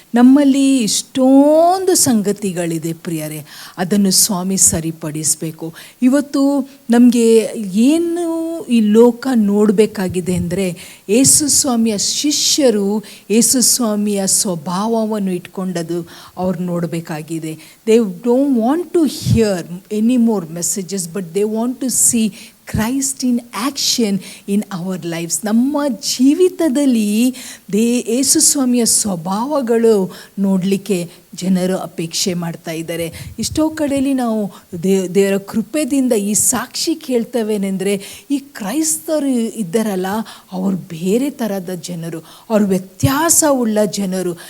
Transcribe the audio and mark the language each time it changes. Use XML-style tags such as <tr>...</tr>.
<kn>ನಮ್ಮಲ್ಲಿ ಇಷ್ಟೊಂದು ಸಂಗತಿಗಳಿದೆ ಪ್ರಿಯರೇ, ಅದನ್ನು ಸ್ವಾಮಿ ಸರಿಪಡಿಸಬೇಕು. ಇವತ್ತು ನಮಗೆ ಏನು ಈ ಲೋಕ ನೋಡಬೇಕಾಗಿದೆ ಅಂದರೆ, ಯೇಸು ಸ್ವಾಮಿಯ ಶಿಷ್ಯರು ಯೇಸು ಸ್ವಾಮಿಯ ಸ್ವಭಾವವನ್ನು ಇಟ್ಕೊಂಡದ್ದು ಅವ್ರು ನೋಡಬೇಕಾಗಿದೆ.</kn> <en>They don't want to hear any more messages, but they want to see Christ in action in our lives.</en> <kn>ನಮ್ಮ ಜೀವಿತದಲ್ಲಿ ಯೇಸು ಸ್ವಾಮಿಯ ಸ್ವಭಾವಗಳು ನೋಡಲಿಕ್ಕೆ ಜನರು ಅಪೇಕ್ಷೆ ಮಾಡ್ತಾ ಇದ್ದಾರೆ. ಎಷ್ಟೋ ಕಡೆಯಲ್ಲಿ ನಾವು ದೇವರ ಕೃಪೆಯಿಂದ ಈ ಸಾಕ್ಷಿ ಕೇಳ್ತವೇನೆಂದರೆ, ಈ ಕ್ರೈಸ್ತರು ಇದ್ದಾರಲ್ಲ, ಅವರು ಬೇರೆ ಥರದ ಜನರು, ಅವರು ವ್ಯತ್ಯಾಸವುಳ್ಳ ಜನರು.</kn>